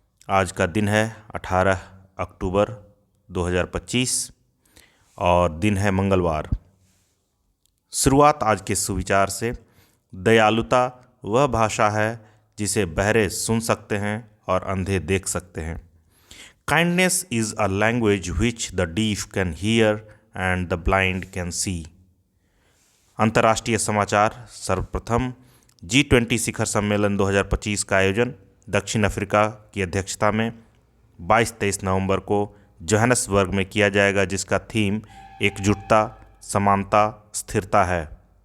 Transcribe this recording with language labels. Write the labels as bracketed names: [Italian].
[Hindi] आज का दिन है 18 अक्टूबर 2025 और दिन है मंगलवार। शुरुआत आज के सुविचार से। दयालुता वह भाषा है जिसे बहरे सुन सकते हैं और अंधे देख सकते हैं। [English] Kindness is a language which the deaf can hear and the blind can see। [Hindi] अंतर्राष्ट्रीय समाचार। सर्वप्रथम G20 शिखर सम्मेलन 2025 का आयोजन दक्षिण अफ्रीका की अध्यक्षता में 22-23 नवंबर को जोहानिसबर्ग में किया जाएगा, जिसका थीम एकजुटता, समानता, स्थिरता है।